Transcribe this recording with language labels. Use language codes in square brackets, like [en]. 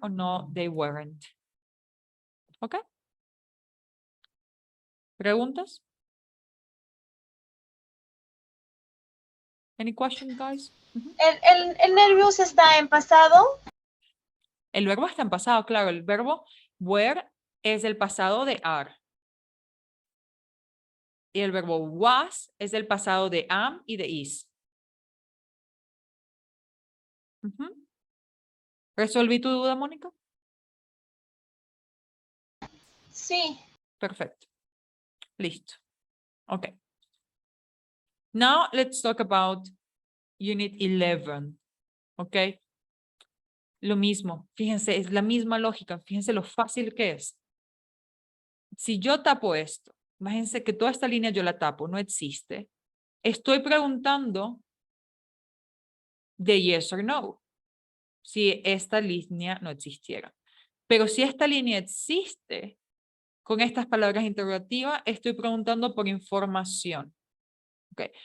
[en] O no, they weren't. [es] ¿Ok? ¿Preguntas? [en] Any questions, guys? [es] El nervious está en pasado. El verbo está en pasado, claro. El verbo were es el pasado de are. Y el verbo was es el pasado de am y de is. ¿Resolví tu duda, Mónica? Sí. Perfecto. Listo. Ok. [en] Now let's talk about Unit 11. [es] Ok. Lo mismo. Fíjense, es la misma lógica. Fíjense lo fácil que es. Si yo tapo esto, imagínense que toda esta línea yo la tapo, no existe. Estoy preguntando de [en] yes or no. [es] Si esta línea no existiera. Pero si esta línea existe, con estas palabras interrogativas, estoy preguntando por información. Okay.